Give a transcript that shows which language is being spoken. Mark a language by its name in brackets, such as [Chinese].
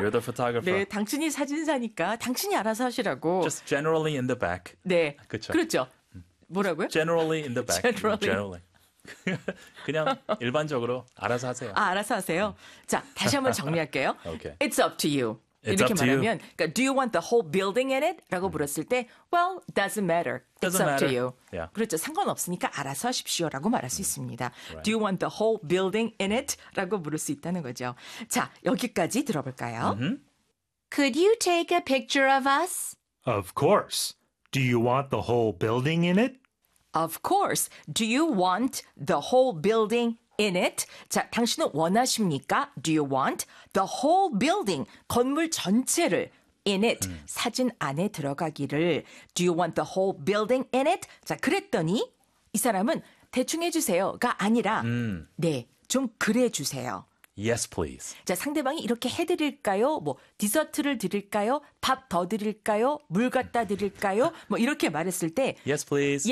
[English] You're the photographer. [Korean] 네, 당신이 사진사니까 당신이 알아서 하시라고. [English] Just generally in the back. [Korean] 네, 그쵸? 그렇죠. 뭐라고요? [English] Generally in the back. Generally. Generally. [Korean] 그냥 일반적으로 알아서 하세요. 아, 알아서 하세요. 자, 다시 한번 정리할게요. [English] Okay. It's up to you. It's [Korean] 이렇게 [English] up to you. [Korean] 말하면, 그러니까, [English] Do you want the whole building in it? [Korean] 라고 물었을 때, [English] Well, doesn't matter. It's Doesn't up to you. Yeah. [Korean] 그렇죠. 상관없으니까 알아서 하십시오. 라고 말할 수 있습니다. [English] Do you Right. want the whole building in it? [Korean] 라고 물을 수 있다는 거죠. 자, 여기까지 들어볼까요? [English] Could you take a picture of us? Of course. Do you want the whole building in it? Of course. Do you want the whole building in it? [Korean] 자, 당신은 원하십니까? [English] Do you want the whole building? [Korean] 건물 전체를 [English] in it. [Korean] 사진 안에 들어가기를. [English] Do you want the whole building in it? [Korean] 자, 그랬더니 이 사람은 대충 해주세요가 아니라, 네, 좀 그래 주세요. [English] Yes, please. [Korean] 자, 상대방이 이렇게 해드릴까요? 뭐, 디저트를 드릴까요? 밥더 드릴까요? 물 갖다 드릴까요? 뭐, 이렇게 말했을 때, [English] Yes, please.